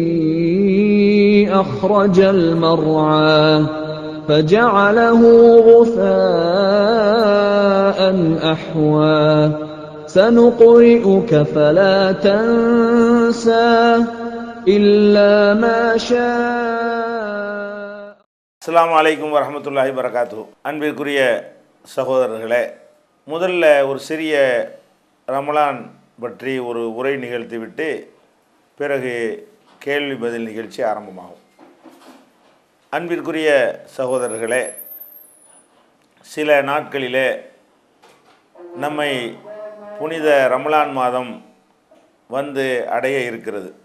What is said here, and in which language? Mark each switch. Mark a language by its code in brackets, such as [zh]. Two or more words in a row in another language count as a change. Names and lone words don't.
[ar] أخرج المرعى فجعله غثاء أحوى سنقرئك فلا تنسى إلا ما شاء. السلام عليكم ورحمة الله وبركاته. [ta] அன்பிற்குரிய சகோதரர்களே, முதல்ல ஒரு சிறிய ரமலான் பற்றி ஒரு உரை நிகழ்த்திவிட்டு பிறகு கேள்வி பதில் நிகழ்ச்சி ஆரம்பமாகும். அன்பிற்குரிய சகோதரர்களே, சில நாட்களிலே நம்மை புனித ரமலான் மாதம் வந்து அடைய இருக்கிறது.